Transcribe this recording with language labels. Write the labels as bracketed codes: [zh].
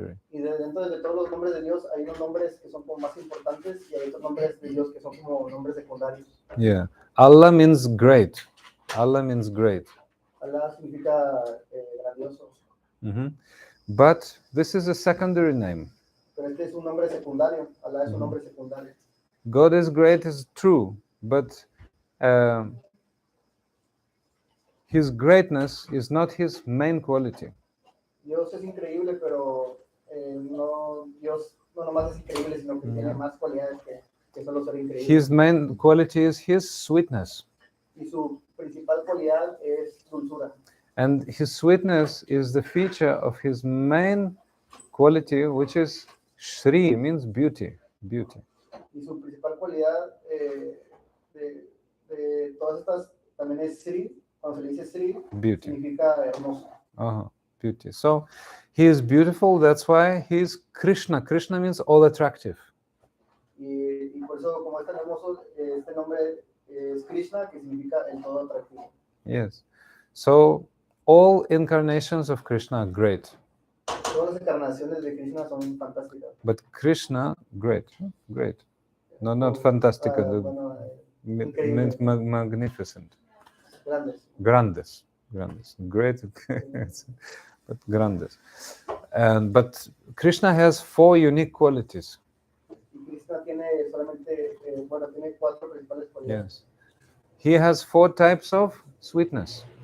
[es] Y dentro de todos los nombres de Dios hay unos nombres que son como más importantes y hay otros nombres de Dios que son como nombres secundarios. [en] Yeah. Allah means great. Allah means great. [es] Allah significa grandioso. [en] But this is a secondary name. [es] Pero este es un nombre secundario. Allah es un nombre secundario. [en] God is great is true, but his greatness is not his main quality. [es] Dios es increíble, pero no, Dios no nomás es increíble, sino que tiene más cualidades que solo ser increíble. [en] His main quality is his sweetness. [es] Y su principal cualidad es dulzura. [en] And his sweetness is the feature of his main quality, which is Sri, means beauty. Beauty. [es] Y su principal cualidad de todas estas también es Sri. Cuando se le dice Sri, [en] Beauty. [es] significa hermoso. [en] Beauty. So he is beautiful, that's why he is Krishna. Krishna means all attractive. [es] Y por eso, como es tan hermoso, este nombre es Krishna, que significa el todo atractivo. [en] Yes. So all incarnations of Krishna are great. [es] Todas las encarnaciones de Krishna son fantásticas. [en] But Krishna, great. Great. No, not fantastic. [es] Bueno, [en] Means magnificent. [es] grandes. Grandes. [en] Great. But [es] grandes. [en] But Krishna has 4 unique qualities. [es] Y Krishna tiene solamente, tiene 4 principales cualidades. [en] Yes. He has 4 types of sweetness.